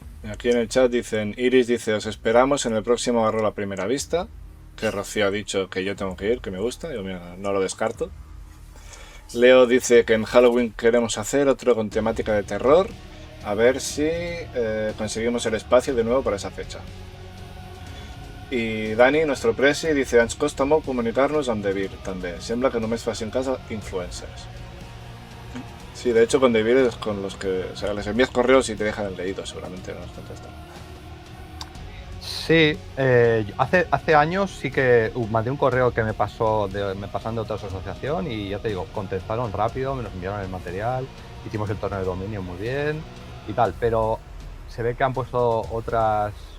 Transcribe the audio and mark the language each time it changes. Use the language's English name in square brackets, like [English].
[Spanish] Aquí en el chat dicen, Iris dice, os esperamos en el próximo Agarro a Primera Vista, que Rocío ha dicho que yo tengo que ir, que me gusta, yo mira, no lo descarto. Leo dice que en Halloween queremos hacer otro con temática de terror, a ver si conseguimos el espacio de nuevo para esa fecha. [Catalan] I Dani, [Spanish] nuestro presi, dice [Catalan] ens costa molt comunicar-nos amb Devir, també. Sembla que només facin cas a influencers. [Spanish] Sí, de hecho con Devir es con los que... O sea, les envías correos y te dejan el leído, seguramente no nos contestan. Sí, hace años sí que mandé un correo que me pasaron de otra asociación y ya te digo, contestaron rápido, me nos enviaron el material, hicimos el torneo de dominio muy bien y tal, pero se ve que han puesto otras